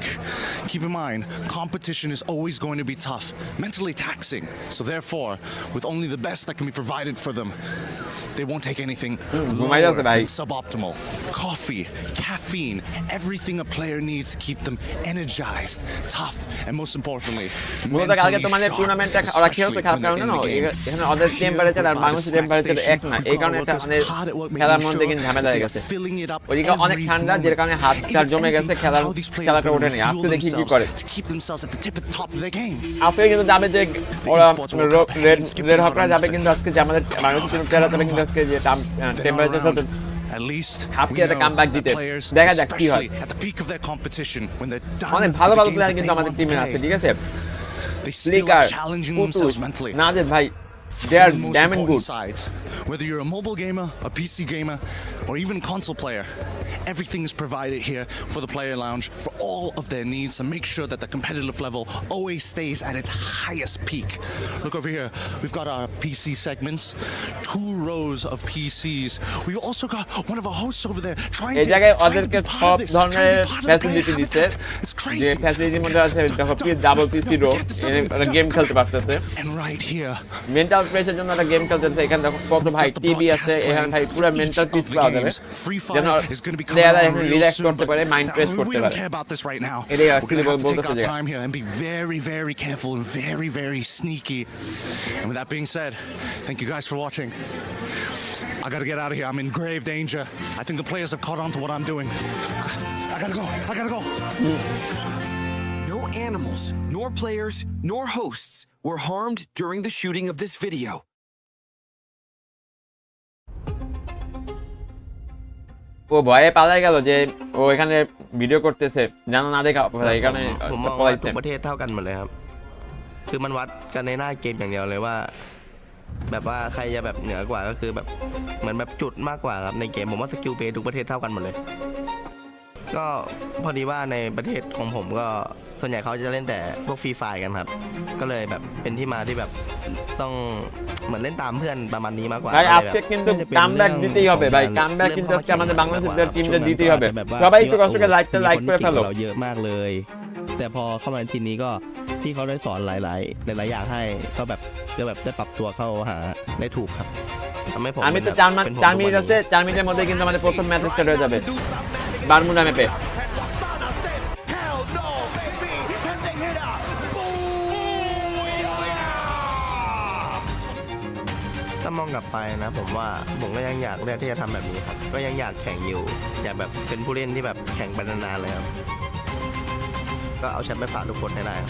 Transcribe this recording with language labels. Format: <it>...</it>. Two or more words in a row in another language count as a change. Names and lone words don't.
<en>Keep in mind, competition is always going to be tough, mentally taxing. So therefore, with only the best that can be provided for them, they won't take anything lower than suboptimal. Coffee, caffeine, everything a player needs to keep them energized, tough, and most importantly,</en> <bn>মূলত কালকে তোমাদের টুর্নামেন্টটা ওরা খেলতে খারাপ কারণে না এখানে ওদের টেম্পারেচার আর বাংলাদেশের টেম্পারেচার এক না এই কারণে এটা আমাদের খেলার মধ্যে কিন্তু ঝামেলা হয়ে গেছে ওইদিকে অনেক ঠান্ডা যে কারণে হাতটা জমে গেছে খেলাটা ওঠেনি আজকে দেখি কি করে আজকে কিন্তু যাবে যে ওরা রেড হকরা যাবে কিন্তু আজকে যে আমাদের বাংলাদেশের প্লেয়াররা যাবে কিন্তু আজকে যে টেম্পারেচার সাথে</bn> <en>At least</en> <bn>হাফকে একটা কামব্যাক দিতে দেখা যাক কি হয় অনেক ভালো ভালো প্লেয়ার কিন্তু আমাদের টিমে আছে ঠিক আছে স্লিকার পুতুল নাজেদ ভাই</bn> <en>they are damn good. Whether you're a mobile gamer, a PC gamer, or even a console player, everything is provided here for the player lounge for all of their needs to make sure that the competitive level always stays at its highest peak. Look over here, we've got our PC segments, 2 rows of PCs. We've also got one of our hosts over there trying to</en> <bn>জায়গায় ওদেরকে সব ধরনের ফ্যাসিলিটি দিচ্ছে যে ফ্যাসিলিটির মধ্যে আছে দেখো</bn> <en>double PC row</en> <bn>গেম খেলতে পারতেছে</bn> <en>and right here mental pressure</en> <bn>জন্য একটা গেম খেলতেছে এখানে দেখো কত ভাই টিভি আছে এখানে ভাই পুরো</bn> <en>mental peace</en> <bn>পাওয়া যাবে যেন প্লেয়াররা এখানে রিল্যাক্স করতে পারে</bn> <en>mind fresh</en> <bn>করতে পারে এটাই অ্যাকচুয়ালি বলতেছে যে</bn> <en>time here and be very very careful and very very sneaky. And with that being said, thank you guys for watching. I gotta get out of here. I'm in grave danger. I think the players have caught on to what I'm doing. I gotta go. No animals, nor players, nor hosts were harmed during the shooting of this video.</en> <bn>ও ভয়ে পালাই গেল যে ও এখানে ভিডিও করতেছে জানা না দেখা এখানে</bn> <th>ผมมองว่าทุกประเทศเท่ากันหมดเลยครับคือมันวัดกันในหน้าเกมอย่างเดียวเลยว่าแบบว่าใครจะแบบเหนือกว่าก็คือแบบเหมือนแบบจุดมากกว่าครับในเกมผมว่าสกิลเพย์ทุกประเทศเท่ากันหมดเลยก็พอดีว่าในประเทศของผมก็ส่วนใหญ่เขาจะเล่นแต่พวกฟรีไฟกันครับก็เลยแบบเป็นที่มาที่แบบต้องเหมือนเล่นตามเพื่อนประมาณนี้มากกว่า</th> <bn>ভাই আজকে কিন্তু কামব্যাক দিতেই হবে ভাই কামব্যাক কিন্তু আজকে আমাদের বাংলাদেশের টিমটা দিতেই হবে সবাই একটু কষ্ট করে লাইক করে ফেলো</bn> <th>เราเยอะมากเลยแต่พอเข้ามาทีนี้ก็พี่เขาได้สอนหลายอย่างให้ก็แบบได้ปรับตัวเข้าหาได้ถูกครับทำให้ผม</th> <bn>আমি তো 4 মিনিট আছে 4 মিনিটের মধ্যে কিন্তু আমাদের প্রথম ম্যাচ স্টার্ট হয়ে যাবে বারমুডা ম্যাপে</bn> <th>ถ้ามองกลับไปนะผมว่าผมก็ยังอยากเลือกที่จะทำแบบนี้ครับก็ยังอยากแข่งอยู่อยากแบบเป็นผู้เล่นที่แบบแข่งไปนานๆเลยครับก็เอาแชมป์ไปฝากทุกคนให้ได้ครับ</th>